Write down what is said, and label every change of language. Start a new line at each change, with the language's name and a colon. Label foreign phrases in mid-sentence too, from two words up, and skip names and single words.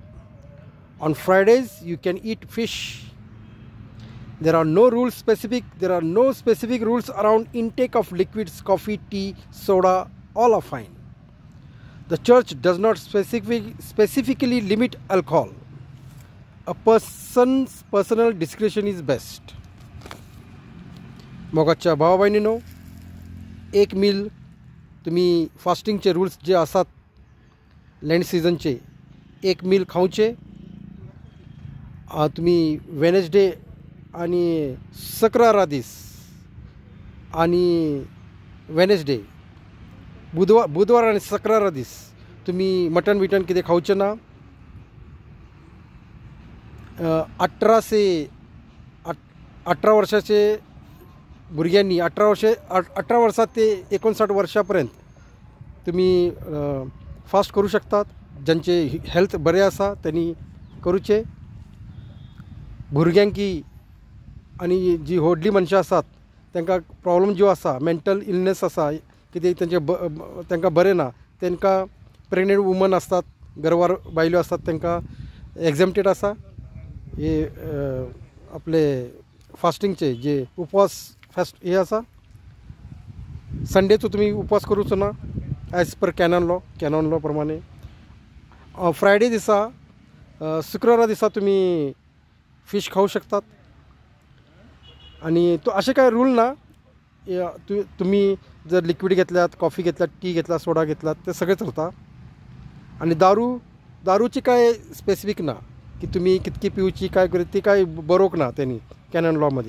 English: On Fridays you can eat fish. There are no specific rules around intake of liquids, coffee, tea, soda, all are fine. The church does not specifically limit alcohol. A person's personal discretion is best.
Konkani: मोगाच्या भावा बहिणीनो, एक मील तुम्ही
English: fasting rules
Konkani: जे असतात
English: Lent season,
Konkani: एक मील खाऊचे. तुम्ही वेनेसडे आणि शुक्रवार दीस आणि वेनेसडे बुधवार आणि शुक्रवार दीस तुम्ही मटन बिटन कितें खावचे ना. 18 वर्षाचे भुरग्यांनी 18 वर्षात ते 59 वर्षापर्यंत तुम्ही फास्ट करू शकतात. ज्यांचे हेल्थ बरे आसा त्यांनी करूचे. भुरग्यांकी आणि जी व्हडली मनशां आसात तांकां प्रॉब्लेम जो आसा,
English: mental illness
Konkani: आसा, कितें तांकां बरें ना, तांकां
English: pregnant women
Konkani: असतात, गर्भार बायलो असतात, तांकां एक्झॅम्प्टेड आसा. हे आपले फास्टिंगचे जे उपवास फास्ट हे आसा. संडेचो तुम्ही उपवास करूचो ना
English: as per canon law
Konkani: प्रमाणे. फ्रायडे दिसा, शुक्रवारा दिसा तुम्ही फिश खाऊ शकतात. आणि तो असे काय रूल ना. तुम्ही जर लिक्विड घेतल्यात, कॉफी घेतल्यात, टी घेतला, सोडा घेतलात, ते सगळे चलता. आणि दारूची काय स्पेसिफिक ना की तुम्ही कितकी पिवची, काय करू, ती काय बरोवक ना त्यांनी
English: canon law.